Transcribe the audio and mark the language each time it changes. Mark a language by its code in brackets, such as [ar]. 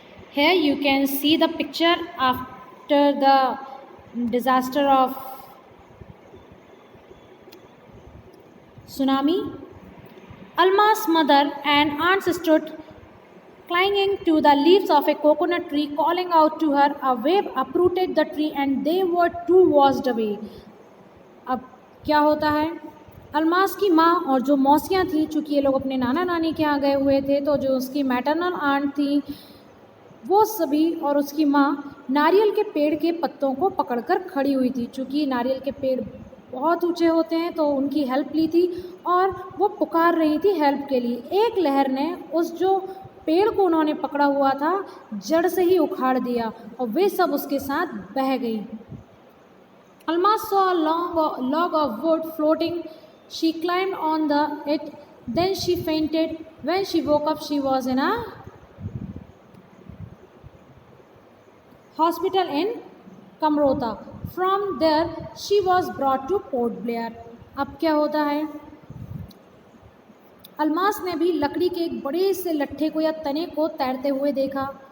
[en] Here you can see the picture after the disaster of tsunami. Alma's mother and aunts stood clinging to the leaves of a coconut tree, calling out to her. A wave uprooted the tree and they were too washed away. [hi] अब क्या होता है? अलमास की माँ और जो मौसियाँ थी, चूँकि ये लोग अपने नाना नानी के यहाँ गए हुए थे, तो जो उसकी मैटरनल आंट थी, वो सभी और उसकी माँ नारियल के पेड़ के पत्तों को पकड़कर खड़ी हुई थी। चूँकि नारियल के पेड़ बहुत ऊंचे होते हैं, तो उनकी हेल्प ली थी और वो पुकार रही थी हेल्प के लिए। एक लहर ने उस जो पेड़ को उन्होंने पकड़ा हुआ था, जड़ से ही उखाड़ दिया और वे सब उसके साथ बह गई। [en] Almas saw a long log of wood floating. She climbed on it. Then she fainted. When she woke up, she was in a hospital in Kamrota. From there, she was brought to Port Blair. [hi] अब क्या होता है? अलमास ने भी लकड़ी के एक बड़े से लट्ठे को या तने को तैरते हुए देखा।